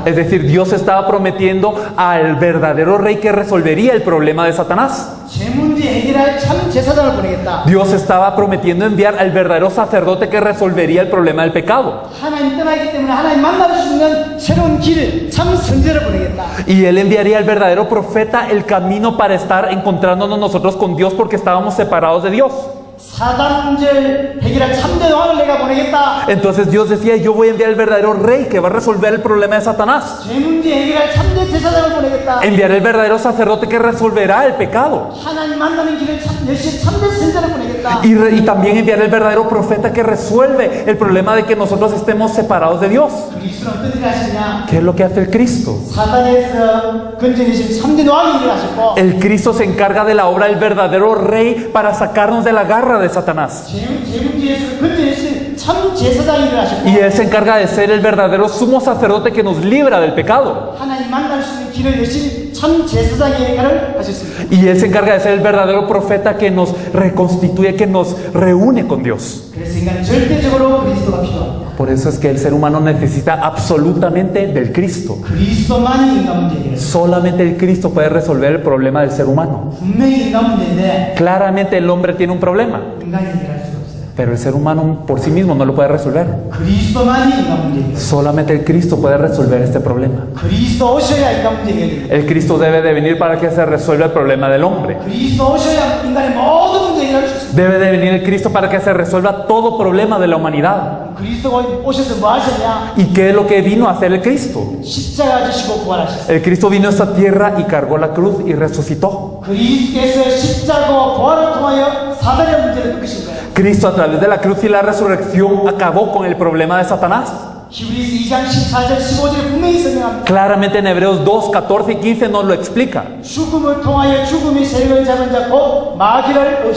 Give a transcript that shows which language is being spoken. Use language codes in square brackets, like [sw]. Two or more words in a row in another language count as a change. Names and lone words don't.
[es] Es decir, Dios estaba prometiendo al verdadero rey que resolvería el problema de Satanás. [ko] 죄 문제 해결할 참 제사장을 보내겠다. [es] Dios estaba prometiendo enviar al verdadero sacerdote que resolvería el problema del pecado. [ko] 하나님 떠나기 때문에 하나님 만날 수 있는 새로운 길, 참 선제를 보내겠다. [es] Y Él enviaría al verdadero profeta el camino para estar encontrándonos nosotros con Dios porque estábamos separados de Dios. [ko] 사단 문제를 해결할 참된 왕을 내가 보내겠다. [es] Entonces Dios decía, yo voy a enviar al verdadero rey que va a resolver el problema de Satanás. [ko] 죄 문제 해결할 참된 제사장을 보내겠다. [es] Enviaré el verdadero sacerdote que resolverá el pecado. [ko] 하나님 만나는 길을 열심히 참된 선제를 보내겠다. [es] Y también enviaré el verdadero profeta que resuelve el problema de que nosotros estemos separados de Dios. [ko] 그리스도는 어떤 일을 하시냐? [es] ¿Qué es lo que hace el Cristo? [ko] 사단에서 건져내신 참된 왕이 일을 하셨고 [es] El Cristo se encarga de la obra del verdadero rey para sacarnos de la garra de Satanás. [ko] 죄 문제에서 건져내신 참 제사장이 일을 하셨고 [es] Y Él se encarga de ser el verdadero sumo sacerdote que nos libra del pecado. [ko] 하나님 만날 수 있는 길을 열심히 참 제사장의 역할을 하셨습니다. [es] Y Él se encarga de ser el verdadero profeta que nos reconstituye, que nos reúne con Dios. [ko] 그래서 인간은 절대적으로 그리스도가 필요합니다. [es] Por eso es que el ser humano necesita absolutamente del Cristo. [ko] 그리스도만이 인간 문제 해결해요. [es] Solamente el Cristo puede resolver el problema del ser humano. [ko] 분명히 인간 문제인데 [es] Claramente el hombre tiene un problema, [ko] 인간이 해결할 수가 없어요. [es] pero el ser humano por sí mismo no lo puede resolver. [ko] 그리스도만이 인간 문제 해결해요. [es] Solamente el Cristo puede resolver este problema. [ko] 그리스도 오셔야 인간 문제 해결돼요. [es] El Cristo debe de venir para que se resuelva el problema del hombre. [ko] 그리스도 오셔야 인간의 모든 문제 해결할 수 있습니다. [es] Debe de venir el Cristo para que se resuelva todo problema de la humanidad. [ko] 그리스도가 오셔서 뭐 하셨냐? [es] ¿Y qué es lo que vino a hacer el Cristo? [ko] 십자가 지시고 부활하셨어요. [es] El Cristo vino a esta tierra y cargó la cruz y resucitó. [ko] 그리스도께서 십자가와 부활을 통하여 사단의 문제를 끊으신 거예요. [es] Cristo a través de la cruz y la resurrección acabó con el problema de Satanás. [ko] 히브리서 2장 14절 15절에 분명히 설명합니다. [es] Claramente en Hebreos 2, 14 y 15 nos lo explica. [ko] 죽음을 통하여 죽음의 세력을 잡은 자 곧 마귀를